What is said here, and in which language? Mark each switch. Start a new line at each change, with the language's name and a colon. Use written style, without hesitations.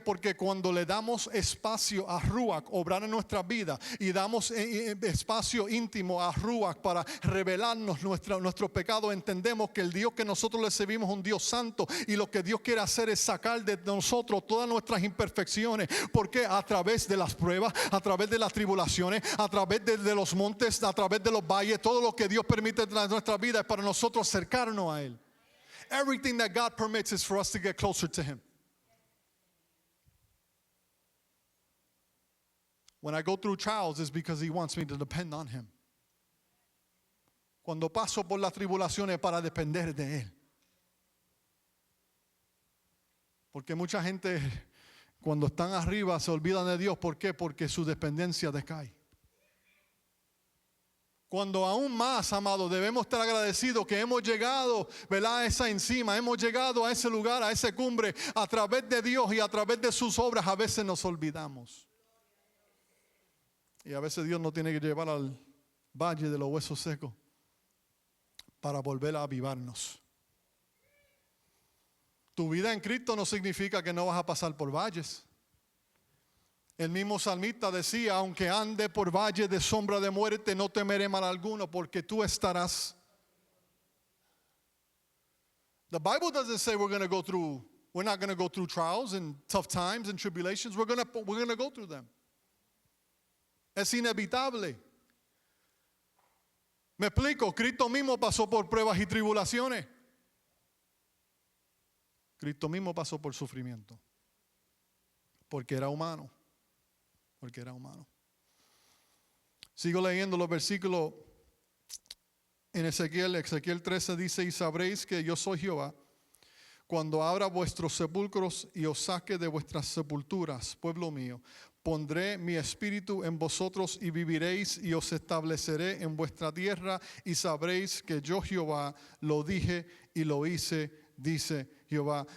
Spanish: Porque cuando le damos espacio a Ruach obrar en nuestra vida y damos espacio íntimo a Ruach para revelarnos nuestro pecado, entendemos que el Dios que nosotros le servimos es un Dios santo y lo que Dios quiere hacer es sacar de nosotros todas nuestras imperfecciones. ¿Por qué? A través de las pruebas, a través de las tribulaciones, a través de los montes, a través de los valles, todo lo que Dios permite en nuestra vida es para nosotros acercarnos a Él.
English: Everything that God permits is for us to get closer to Him. When I go through trials, it's because He wants me to depend on Him.
Spanish: Cuando paso por las tribulaciones para depender de Él. Porque mucha gente cuando están arriba se olvidan de Dios. ¿Por qué? Porque su dependencia decae. Cuando aún más, amado, debemos estar agradecidos que hemos llegado, ¿verdad? A esa encima, hemos llegado a ese lugar, a esa cumbre, a través de Dios y a través de sus obras. A veces nos olvidamos. Y a veces Dios nos tiene que llevar al valle de los huesos secos para volver a avivarnos. Tu vida en Cristo no significa que no vas a pasar por valles. El mismo salmista decía, aunque ande por valle de sombra de muerte, no temeré mal alguno, porque tú estarás.
English: The Bible doesn't say we're not going to go through trials and tough times and tribulations. We're going to go through them.
Spanish: Es inevitable. Me explico, Cristo mismo pasó por pruebas y tribulaciones. Cristo mismo pasó por sufrimiento, porque era humano. Porque era humano. Sigo leyendo los versículos en Ezequiel 13 dice, y sabréis que yo soy Jehová, cuando abra vuestros sepulcros y os saque de vuestras sepulturas, pueblo mío, pondré mi espíritu en vosotros y viviréis y os estableceré en vuestra tierra y sabréis que yo Jehová lo dije y lo hice, dice Jehová.